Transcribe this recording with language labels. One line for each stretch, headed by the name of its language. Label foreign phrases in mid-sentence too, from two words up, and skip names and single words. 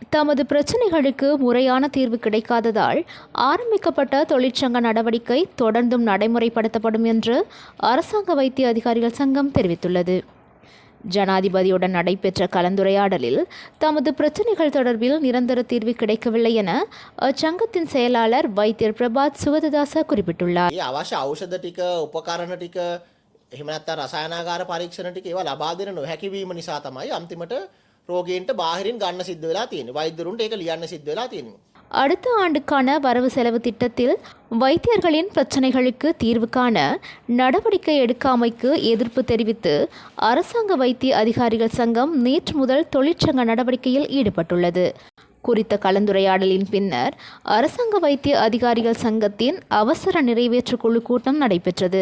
Tamil: தமது பிரச்சினைகளுக்கு முறையான தீர்வு கிடைக்காததால் ஆரம்பிக்கப்பட்ட தொழிற்சங்க நடவடிக்கை தொடர்ந்தும் நடைமுறைப்படுத்தப்படும் என்று அரசாங்க வைத்திய அதிகாரிகள் சங்கம் தெரிவித்துள்ளது. ஜனாதிபதியுடன் நடைபெற்ற கலந்துரையாடலில் தமது பிரச்சினைகள் தொடர்பில் நிரந்தர தீர்வு கிடைக்கவில்லை என அச்சங்கத்தின் செயலாளர் வைத்தியர் பிரபாத் சுகததாச குறிப்பிட்டுள்ளார்.
Sinhala: අවශ්‍ය ඖෂධ ටික උපකරණ ටික එහෙම නැත්නම් රසායනාගාර පරීක්ෂණ ටික ඒවා ලබා දෙන නොහැකි වීම නිසා තමයි අන්තිමට රෝගීන්ට බාහිරින් ගන්න සිද්ධ වෙලා තියෙන්නේ. வைத்தியරුන්ට ඒක ලියන්න සිද්ධ වෙලා තියෙන්නේ.
Tamil: அடுத்த ஆண்டுக்கான வரவு செலவு திட்டத்தில் வைத்தியர்களின் பிரச்சினைகளுக்கு தீர்வு காண நடவடிக்கை எடுக்காமைக்கு எதிர்ப்பு தெரிவித்து அரசாங்க வைத்திய அதிகாரிகள் சங்கம் நேற்று முதல் தொழிற்சங்க நடவடிக்கையில் ஈடுபட்டுள்ளது. குறித்த கலந்துரையாடலின் பின்னர் அரசாங்க வைத்திய அதிகாரிகள் சங்கத்தின் அவசர நிறைவேற்று குழு கூட்டம் நடைபெற்றது.